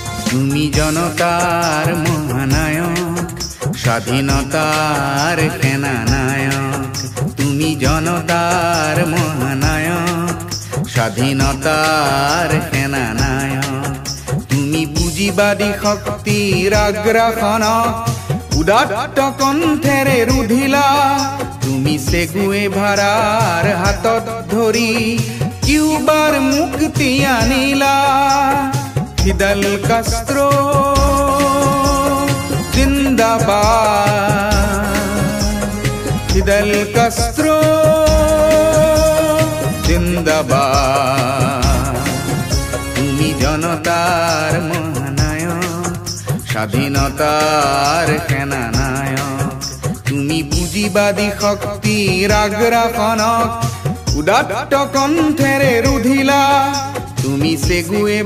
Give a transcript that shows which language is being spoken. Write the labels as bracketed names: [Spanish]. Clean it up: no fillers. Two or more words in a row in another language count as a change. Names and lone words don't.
[Bangla] তুমি জনতার মহানায়ক, স্বাধীনতার সেনানায়ক। তুমি জনতার মহানায়ক, স্বাধীনতার সেনানায়ক। [Assamese] তুমি পুঁজিবাদী শক্তিৰ আগ্ৰাসনক উদাত্ত কণ্ঠেৰে ৰুধিলা। তুমি চে গুয়েভাৰাৰ হাতত ধৰি কিউবাৰ মুক্তি আনিলা। ফিদেল কাষ্ট্ৰো জিন্দাবাদ, ফিদেল কাষ্ট্ৰো জিন্দাবাদ। [Bangla] তুমি জনতার মহানায়ক, স্বাধীনতার সেনানায়ক। [Assamese] তুমি পুঁজিবাদী শক্তিৰ আগ্ৰাসনক উদাত্ত কণ্ঠেৰে ৰুধিলা। তুমি চে